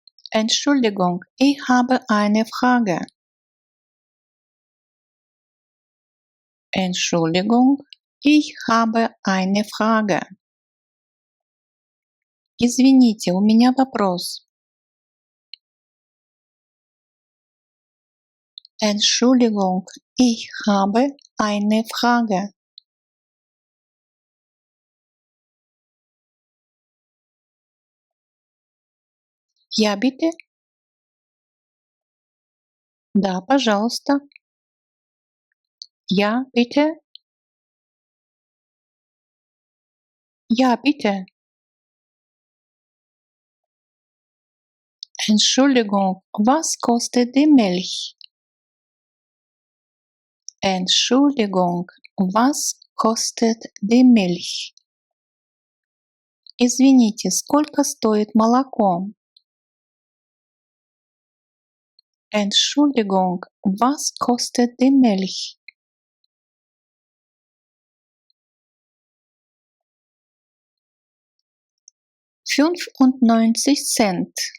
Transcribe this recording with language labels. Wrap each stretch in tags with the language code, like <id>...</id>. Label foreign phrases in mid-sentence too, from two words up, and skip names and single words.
<de>Entschuldigung, ich habe eine Frage. Entschuldigung, ich habe eine Frage.</de> <ru>Извините, у меня вопрос.</ru> <de>Entschuldigung, ich habe eine Frage. Ja, bitte?</de> <ru>Да, пожалуйста.</ru> <de>Ja, bitte? Ja, bitte. Entschuldigung, was kostet die Milch? Entschuldigung, was kostet die Milch?</de> <ru>Извините, сколько стоит молоко?</ru> <de>Entschuldigung, was kostet die Milch? $95.</de>